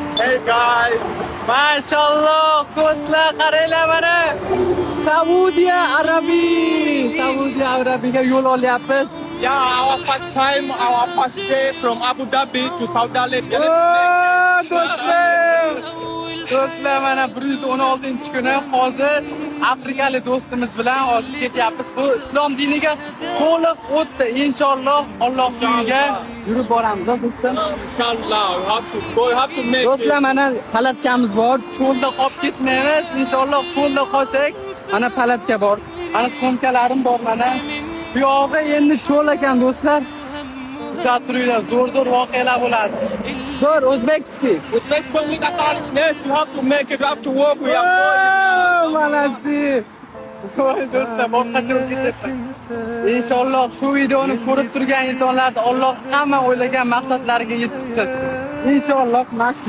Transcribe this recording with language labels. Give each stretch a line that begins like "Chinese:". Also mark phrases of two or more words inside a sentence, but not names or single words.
English: Hey guys.
Uzbek: Mashallah, do'stlar, qaranglar mana. Saudiya Arabiyaga yo'l olyapmiz.
English: Yeah, our first time, our first day from Abu Dhabi to Saudi Arabia. Let's
Uzbek: Do'stlar, mana 116-kuni hozir afrikalik do'stimiz bilan hozir ketyapmiz. Bu islom diniga to'liq o'tdi. Inshaalloh Alloh yo'liga yurib boramiz, do'stlar.
English: Inshallah, we have to make
Uzbek: Do'stlar,
English: it.
Uzbek: mana palatkamiz bor. Cho'lda qolib ketmaymiz. Inshaalloh cho'lda qolsak, mana palatka bor. Mana sumkalarim bor mana. Bu yog'i endi cho'l ekan do'stlar. Kuzatib turinglar, zo'r voqealar bo'ladi. Zo'r o'zbekskiy.
English: Uzbekistan we got our yes, you have to make it, you have to work. We are Malatsi.
Uzbek: Voy do'stlar, boshqacha bo'lib ketyapti. Inshaalloh shu videoni ko'rib turgan insonlarni Alloh hamma o'ylagan maqsadlariga yetkazsin. Inshaalloh mana shu